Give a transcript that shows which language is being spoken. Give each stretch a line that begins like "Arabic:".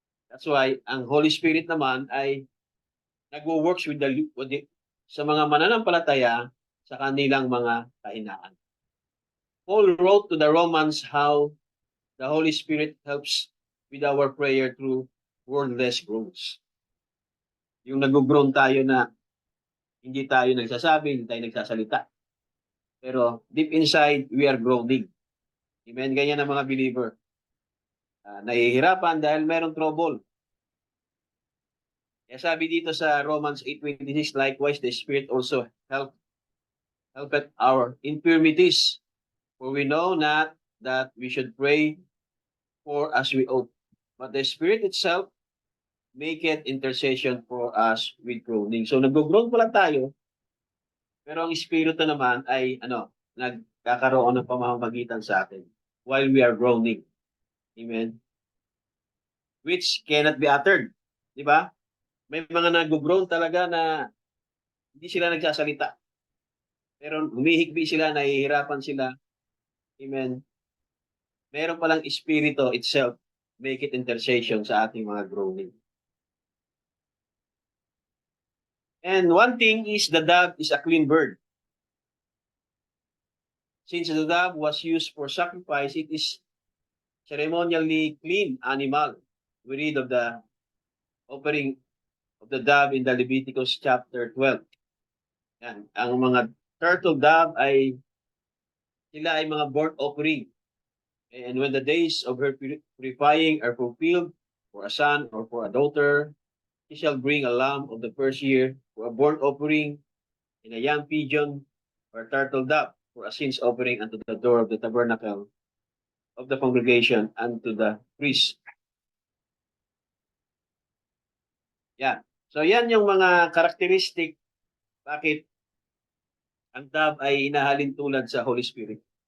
Filipino: That's why, ang Holy Spirit naman ay nagwo-works with sa mga mananampalataya sa kanilang mga kahinaan.
English: Paul wrote to the Romans how the Holy Spirit helps with our prayer through wordless groans.
Filipino: Yung nag-groan tayo na hindi tayo nagsasabi, hindi tayo nagsasalita.
English: Pero deep inside, we are groaning. Amen?
Filipino: Ganyan ang mga believer. Nahihirapan dahil merong trouble. Kaya sabi dito sa
English: Romans 8:26, likewise, the Spirit also helpeth our infirmities. For we know not that we should pray for as we ought. But the Spirit itself maketh intercession for us with groaning.
Filipino: So nag-groan pa lang tayo, pero ang Espiritu naman ay nagkakaroon ng pamamagitan sa atin
English: while we are groaning. Amen? Which cannot be uttered.
Filipino: Di ba? May mga nag-groan talaga na hindi sila nagsasalita. Pero humihikbi sila, nahihirapan sila. Amen? Meron palang Espiritu itself make it intercession sa ating mga groaning.
English: And one thing is the dove is a clean bird. Since the dove was used for sacrifice, it is ceremonially clean animal. We read of the offering of the dove in the Leviticus chapter 12.
Filipino: Yan. Ang mga turtle dove sila ay mga burnt offering.
English: And when the days of her purifying are fulfilled for a son or for a daughter, he shall bring a lamb of the first year for a burnt offering, and a young pigeon or turtle dove for a sins offering unto the door of the tabernacle of the congregation unto the priest.
Filipino: Yan. So yan yung mga karakteristik bakit ang dove ay inahalin tulad sa Holy Spirit.